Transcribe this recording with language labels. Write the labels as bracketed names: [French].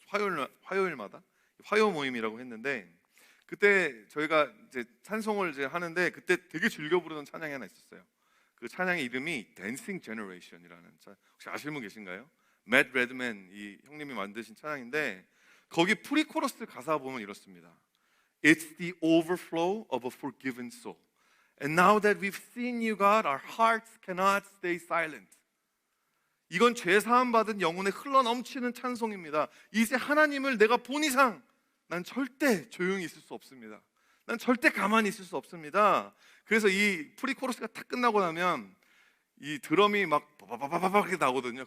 [Korean] 화요일마다 화요 모임이라고 했는데, 그때 저희가 이제 찬송을 이제 하는데 그때 되게 즐겨 부르는 찬양이 하나 있었어요. 그 찬양의 이름이 Dancing Generation이라는, 혹시 아시는 분 계신가요? 맷 레드맨 이 형님이 만드신 찬양인데, 거기 프리코러스 가사 보면 이렇습니다. [English] It's the overflow of a forgiven soul. And now that we've seen you, God, our hearts cannot stay silent. [Korean] 이건 죄 사함 받은 영혼에 흘러 넘치는 찬송입니다. 이제 하나님을 내가 본 이상 난 절대 조용히 있을 수 없습니다. 난 절대 가만히 있을 수 없습니다. 그래서 이 프리코러스가 딱 끝나고 나면 이 드럼이 막 바바바바바 이렇게 나오거든요.